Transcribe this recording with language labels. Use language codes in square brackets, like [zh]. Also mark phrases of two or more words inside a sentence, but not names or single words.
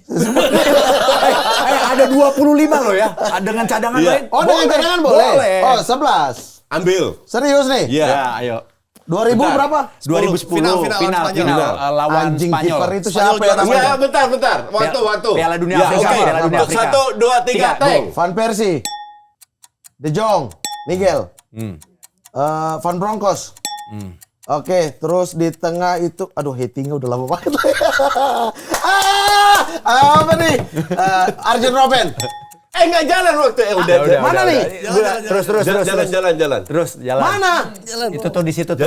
[id] Ada 25 loh ya. Dengan cadangan Iya. lain. Oh, dengan cadangan boleh? Boleh. Oh, 11. Ambil. Serius nih? Iya. Ya, ayo. 2000 Bentar. berapa? 2010 Final lawan Anjing Spanyol. kiper itu Spanyol siapa ya juara namanya? Ya, bentar. Waktu. Piala Dunia Ya, Afrika, oke. Piala Dunia Afrika. 1, 2, 3, tank. Van Persie, De Jong, Miguel, Van Bronckhorst. Oke, terus di tengah itu, aduh hatingnya udah lama banget. Apa nih? Arjen Robben. Nggak jalan waktu. Udah. Mana nih? Terus. Jalan. Terus jalan. Mana? Itu tuh di situ tuh.